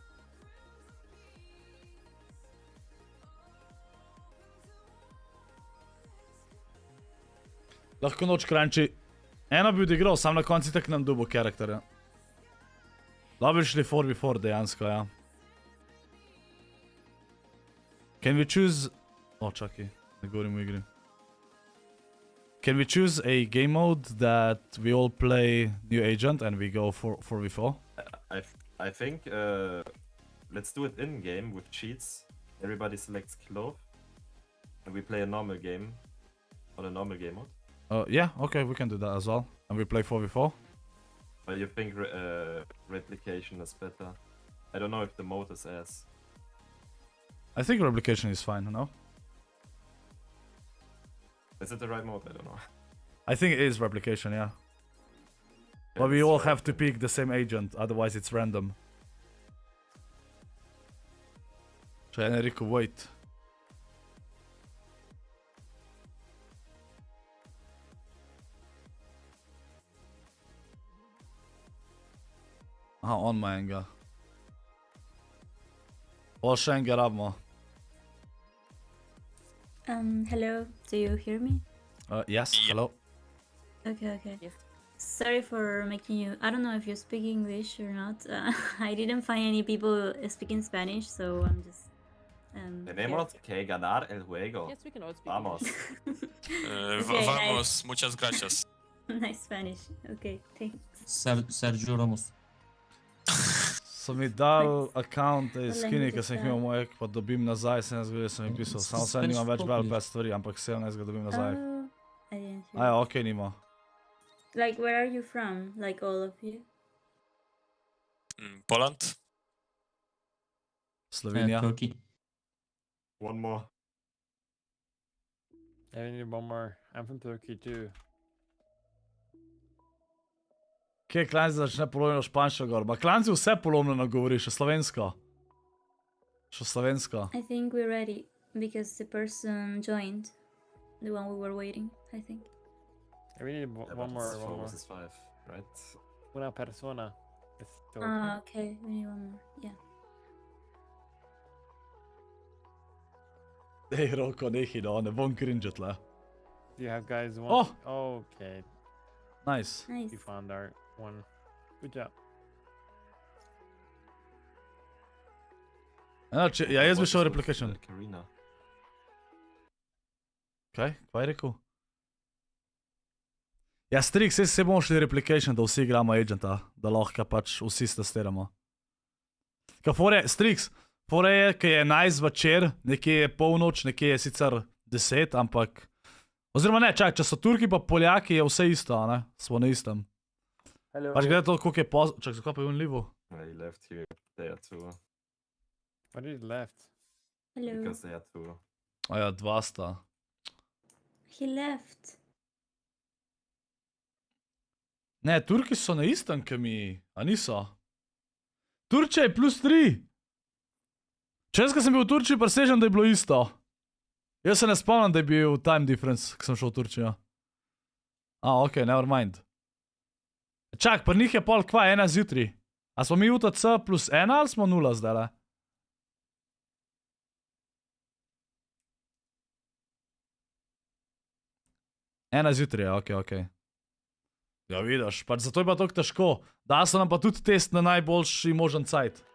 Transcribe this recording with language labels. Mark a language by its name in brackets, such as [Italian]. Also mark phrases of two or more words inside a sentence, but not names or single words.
[Slovenian] Lahko noč kranči. Eno bi odigral, sam na konci tak nam dubl karakterja. Da bi šli 4v4 dejansko, ja. [English] Can we choose... [Slovenian] O, čakaj, ne govorim v igri. [English] Can we choose a game mode that we all play new agent and we go 4v4? I think let's do it in game with cheats. Everybody selects clove and we play a normal game on a normal game mode. Yeah, okay, we can do that as well. And we play 4v4. But you think replication is better? I don't know if the mode is ass. I think replication is fine, no? Is it the right mode? I don't know. I think it is replication, yeah. But we all have to pick the same agent, otherwise it's random. [Slovenian] Če je rekel, wait. Aha, on ima enega. O, še enega rabimo. [English] Hello, do you hear me? Yes, hello. Okay. Yes. Sorry for making you... I don't know if you speak English or not. I didn't find any people speaking Spanish, so I'm just... [Spanish] Tenemos que ganar el juego. [English] Yes, we can all speak [Spanish] Vamos. [English] Okay, [Spanish] Vamos, muchas gracias. [English] Nice Spanish. Okay, thanks. Sergio Ramos. [Slovenian] So mi dal account skini, ki sem jih imel mojeg, pa dobim nazaj, se ne zgodi, sem jih pisal. Samo se nimam več bel 5 stvari, ampak 17 ga dobim nazaj. [English] I didn't hear. [Slovenian] Aja, okej, nima. [English] Like, where are you from? Like, all of you? Poland. Slovenija. Turkey. One more. I need one more. I'm from Turkey too. [Slovenian] Kje Klanci začne polovno špansko govor? Ma Klanci vse polomljeno govori, še slovensko. Še slovensko. [English] I think we're ready, because the person joined. The one we were waiting, I think. We need one more. This is 5, right? [Spanish] Una persona. [English] Okay, we need one more, yeah. [Slovenian] Ej, Roko, nehi, no, ne bom cringe tle. [English] Do you have guys one? Oh! Okay. Nice. You found our one. Good job. [Slovenian] Ja, jaz bi šel replication. Karina. Kaj? Kaj je rekel? Ja, Strix, jaz se bomo šli replication, da vsi igramo Agenta, da lahko pač vsi testiramo. Kaj fore, Strix, fore je, ki je 11 večer, nekje je polnoč, nekje je sicer 10, ampak... Oziroma ne, čak, če so Turki pa Poljaki, je vse isto, ne? Smo na istem. Pač gledaj to, koliko je poz... Čak, zakaj pa je on livo? [English] He left here, they are two. What did he left? Hello. Because they are two. [Slovenian] A ja, dva sta. [English] He left. [Slovenian] Ne, Turki so na istem, ke mi, a niso? Turčija je +3. Čez, ko sem bil v Turčiji, presežem, da je bilo isto. Jaz se ne spomnim, da je bil time difference, ko sem šel v Turčijo. [English] Ok, never mind. [Slovenian] Čak, pri njih je pol kva, 1 zjutraj. A smo mi UTC +1 ali smo 0 zdajle? Ena zjutraj, ok. Ja, vidiš, pač zato je pa toliko težko. Da so nam pa tudi test na najboljši možen cajt.